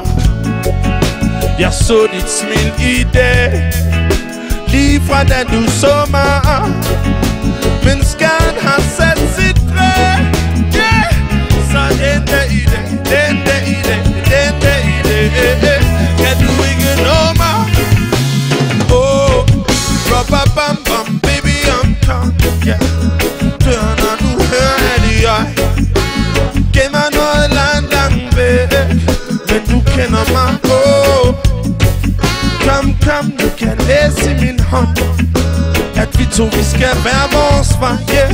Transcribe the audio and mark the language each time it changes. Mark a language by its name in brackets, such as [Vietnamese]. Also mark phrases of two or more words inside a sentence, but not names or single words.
[Danish] Jeg så dit smil i dag, lige fra da du så mig. Men skaden har sat sit præg, yeah. Så den dag i det, den dag i det, den dag i det, kan du ikke nå mig. [English] Bam bam, baby I'm coming, yeah. [Danish] Dør når du hører det jeg. Gemmer noget langt væk, men du kender mig, Kom, du kan læse i min hånd, at vi to vi skal være vores vej, yeah.